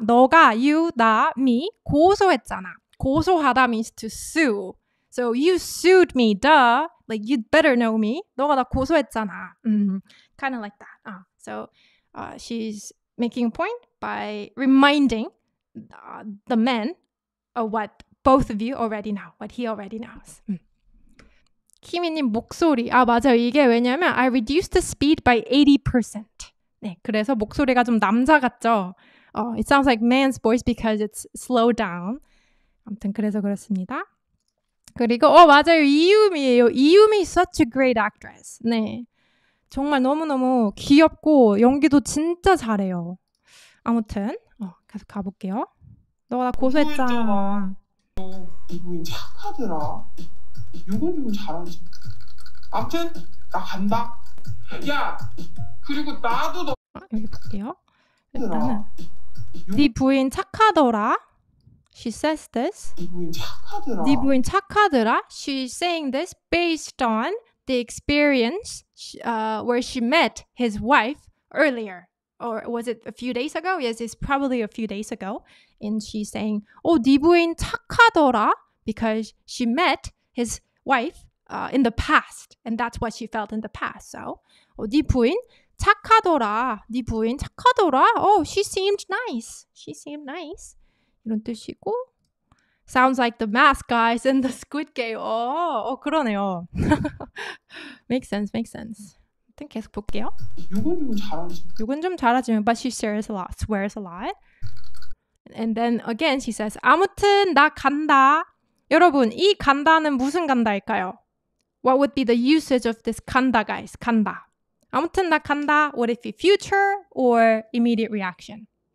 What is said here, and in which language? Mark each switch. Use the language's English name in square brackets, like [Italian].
[Korean] 너가, you, 나, me, 고소했잖아. [English] 고소하다 means to sue. So, you sued me, duh. Like, you'd better know me. [Korean] 너가 나 고소했잖아. [English] Kind of like that. So, she's making a point by reminding the men what both of you already know, what he already knows. [Korean] 키미님 목소리. 맞아요. 이게 왜냐면 [English] I reduced the speed by 80%. [Korean] 네, 그래서 목소리가 좀 남자 같죠? [English] It sounds like man's voice because it's slowed down. [Korean] 아무튼 그래서 그렇습니다. 그리고 맞아요. 이유미예요. [English] 이유미 such a great actress. [Korean] 네. 정말 너무너무 귀엽고 연기도 진짜 잘해요. 아무튼 계속 가볼게요. 너가 나 고소했잖아. 이분 착하더라. 요건 좀 잘하지. 아무튼 나 간다. 야, 그리고 나도 너 여기 볼게요. 일단은 네 부인 착하더라. [English] She says this. [Korean] 네 부인 착하더라. 네 부인 착하더라. [English] She's saying this based on the experience where she met his wife earlier. Or was it a few days ago? Yes, it's probably a few days ago. And she's saying, [Korean] 네 부인 착하더라. [English] Because she met his wife in the past. And that's what she felt in the past. [Korean] So, 네 부인 착하더라. 네 부인 착하더라. [English] She seemed nice. She seemed nice. [Korean] 이런 뜻이고. [English] Sounds like the mask guys in the Squid Game. [Korean] 그러네요. [English] Makes sense, makes sense. [Korean] 아무튼 계속 볼게요. 요건 좀 잘하지. 요건 좀 잘하지만 [English] but she swears a lot. And then again she says, [Korean] 아무튼 나 간다. 여러분, 이 간다는 무슨 간다일까요? [English] What would be the usage of this 간다, guys? [Korean] 간다. 아무튼 나 간다. [English] Would it be future or immediate reaction?